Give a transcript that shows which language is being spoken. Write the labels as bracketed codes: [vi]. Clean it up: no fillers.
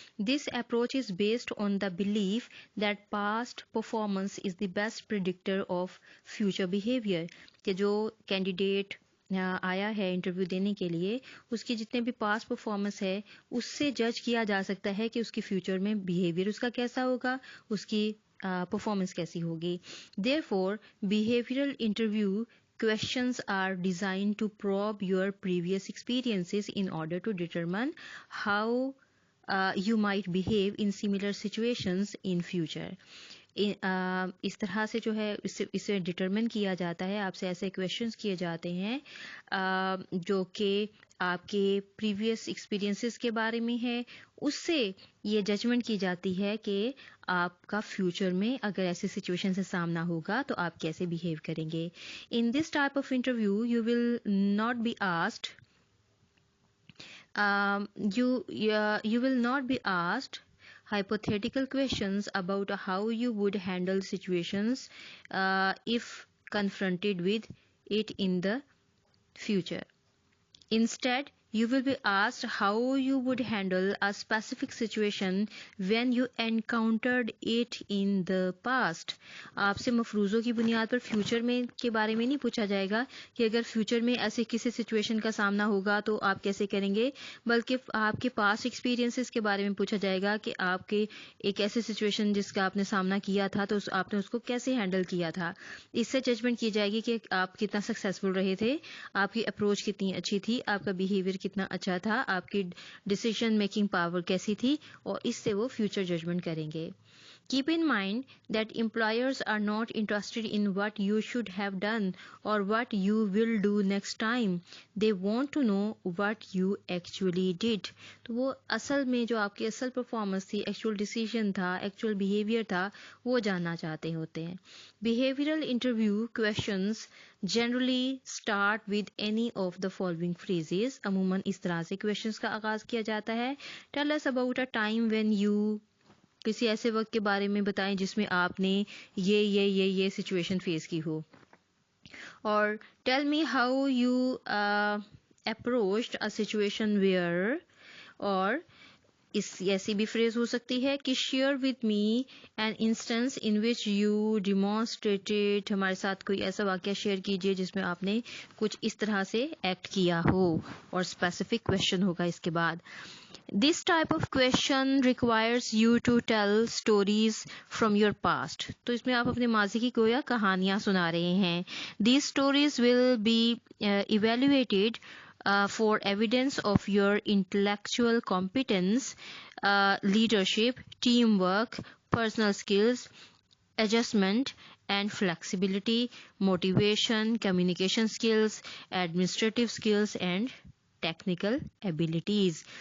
[en] This approach is based on the belief that past performance is the best predictor of future behaviour. [hi] कि जो candidate आया है interview देने के लिए, उसकी जितने भी पास्ट परफॉर्मेंस है उससे जज किया जा सकता है कि उसकी फ्यूचर में बिहेवियर उसका कैसा होगा, उसकी परफॉर्मेंस कैसी होगी। [en] Therefore behavioural interview questions are designed to probe your previous experiences in order to determine how you might behave in similar situations in future. [hi] इस तरह से जो है इसे डिटरमिन किया जाता है, आपसे ऐसे क्वेश्चंस किए जाते हैं जो कि आपके प्रीवियस एक्सपीरियंसेस के बारे में है। उससे ये जजमेंट की जाती है कि आपका फ्यूचर में अगर ऐसी सिचुएशन से सामना होगा तो आप कैसे बिहेव करेंगे। [en] In this type of interview you will not be asked you will not be asked hypothetical questions about how you would handle situations if confronted with it in the future. Instead, you will be asked how you would handle a specific situation when you encountered it in the past. [hi] आपसे मफरूज़ों की बुनियाद पर future में के बारे में नहीं पूछा जाएगा कि अगर फ्यूचर में ऐसे किसी सिचुएशन का सामना होगा तो आप कैसे करेंगे, बल्कि आपके पास्ट एक्सपीरियंसेस के बारे में पूछा जाएगा कि आपके एक ऐसे सिचुएशन जिसका आपने सामना किया था तो आपने उसको कैसे हैंडल किया था। इससे जजमेंट की जाएगी कि आप कितना सक्सेसफुल रहे थे, आपकी अप्रोच कितनी अच्छी थी, आपका बिहेवियर कितना अच्छा था, आपकी डिसीजन मेकिंग पावर कैसी थी, और इससे वो फ्यूचर जजमेंट करेंगे। [en] Keep in mind that employers are not interested in what you should have done or what you will do next time. They want to know what you actually did. [hi] तो वो असल में जो आपकी असल performance थी, actual decision था, actual behaviour था, वो जानना चाहते होते हैं। [en] Behavioral interview questions generally start with any of the following phrases. [hi] अमूमन इस तरह से क्वेश्चंस का आगाज किया जाता है। [en] Tell us about a time when you, [hi] किसी ऐसे वक्त के बारे में बताएं जिसमें आपने ये सिचुएशन फेस की हो। और [en] tell me how you approached a situation where, [hi] और ऐसी भी फ्रेज हो सकती है कि [en] share with me an instance in which you demonstrated, [hi] हमारे साथ कोई ऐसा वाकया शेयर कीजिए जिसमें आपने कुछ इस तरह से एक्ट किया हो, और स्पेसिफिक क्वेश्चन होगा इसके बाद। [en] This type of question requires you to tell stories from your past. [hi] तो इसमें आप अपने माजी की गोया कहानियां सुना रहे हैं। [en] These stories will be evaluated for evidence of your intellectual competence, leadership, teamwork, personal skills, adjustment and flexibility, motivation, communication skills, administrative skills and technical abilities.